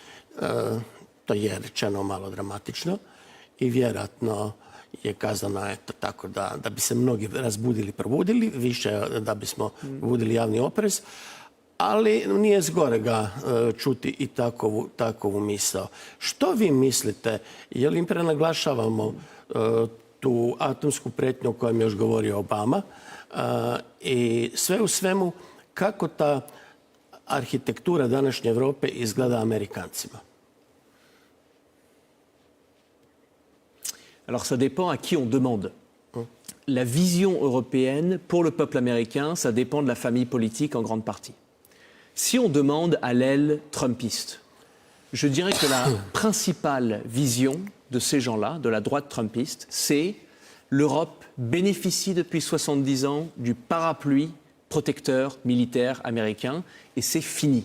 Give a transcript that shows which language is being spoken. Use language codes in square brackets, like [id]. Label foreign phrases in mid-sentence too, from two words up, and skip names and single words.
[hr] To je rečeno malo dramatično i vjerojatno je kazano tako da bi se mnogi razbudili, probudili, više da bismo budili javni oprez, ali nije zgorega čuti i takovu misao. Što vi mislite, je li im prenaglašavamo tu atomsku prijetnju o kojoj je još govorio Obama i sve u svemu kako ta arhitektura današnje Europe izgleda Amerikancima? [fr] Alors ça dépend à qui on demande. La vision européenne pour le peuple américain, ça dépend de la famille politique en grande partie. Si on demande à l'aile trumpiste, je dirais que la principale vision de ces gens-là, de la droite trumpiste, c'est l'Europe bénéficie depuis 70 ans du parapluie protecteur militaire américain et c'est fini.